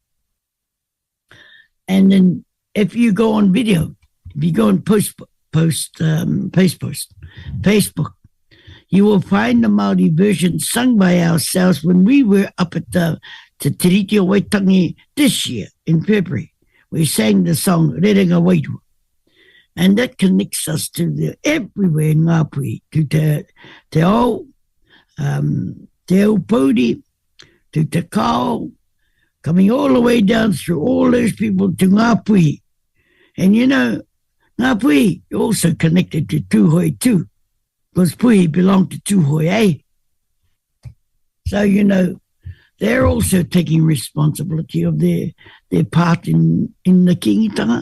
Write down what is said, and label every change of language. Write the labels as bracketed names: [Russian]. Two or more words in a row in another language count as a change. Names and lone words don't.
[English] And then if you go on video, if you go on Facebook, you will find the Māori version sung by ourselves when we were up at the Te Tiriti o Waitangi this year in February. We sang the song Rerenga Waitua. And that connects us to the everywhere in Ngāpui, to [Māori] te ao, [English] te Upodi, to te Kao, coming all the way down through all those people to Ngāpui. And you know, Ngāpui also connected to Tūhoi too, because Pui belonged to Tūhoi, eh? So, you know, they're also taking responsibility of their part in the kingitanga.